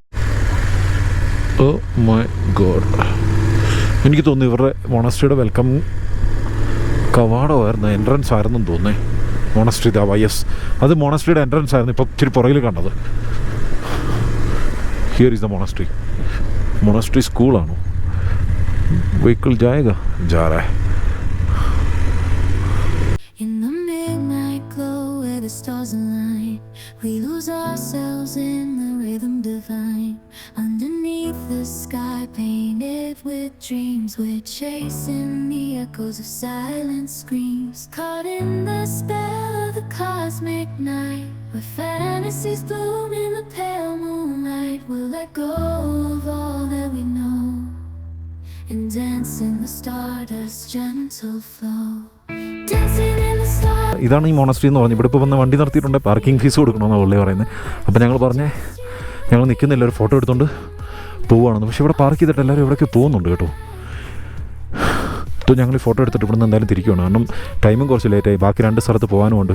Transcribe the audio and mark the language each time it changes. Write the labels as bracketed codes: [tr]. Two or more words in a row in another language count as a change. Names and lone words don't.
[en] Oh my God, [ml] എനിക്ക് തോന്നുന്നു ഇവരുടെ മോണസ്ട്രിയുടെ വെൽക്കം കവാടമായിരുന്നു, എൻട്രൻസ് ആയിരുന്നെന്ന് തോന്നുന്നേ. മോണസ്ട്രി YS അത് മോണസ്ട്രിയുടെ എൻട്രൻസ് ആയിരുന്നു. ഇപ്പോൾ ഇച്ചിരി പുറകിൽ കണ്ടത്. [en] here is the monastery [ml] സ്കൂളാണോ? [hi] വെഹിക്കിൾ जाएगा जा रहा है. [en] In the midnight glow where the stars align, we lose ourselves in the rhythm divine. Underneath the sky painted with dreams, dreams, we're chasing the echoes of silent screams. Caught in the spell of the cosmic night, where fantasies bloom in the pale moonlight. We'll let go of all that we know and dance in the stardust's gentle flow. Dancing in the stars. [ml] ഇതാണ് ഈ മോണസ്ട്രി എന്ന് പറഞ്ഞു. ഇവിടെ ഇപ്പോൾ വന്ന് വണ്ടി നിർത്തിയിട്ടുണ്ട്, [en] parking fees [ml] കൊടുക്കണമെന്നാണ് പുള്ളി പറയുന്നത്. അപ്പോൾ ഞങ്ങൾ പറഞ്ഞേ ഞങ്ങൾ നിൽക്കുന്നില്ല, ഒരു ഫോട്ടോ എടുത്തുകൊണ്ട് പോവുകയാണെന്ന്. പക്ഷേ ഇവിടെ പാർക്ക് ചെയ്തിട്ട് എല്ലാവരും ഇവിടേക്ക് പോകുന്നുണ്ട് കേട്ടോ. അപ്പോൾ ഞങ്ങൾ ഈ ഫോട്ടോ എടുത്തിട്ട് ഇവിടെ നിന്ന് എന്തായാലും തിരിക്കുകയാണ്, കാരണം ടൈമും കുറച്ച് ലേറ്റായി, ബാക്കി 2 സ്ഥലത്ത് പോകാനുമുണ്ട്.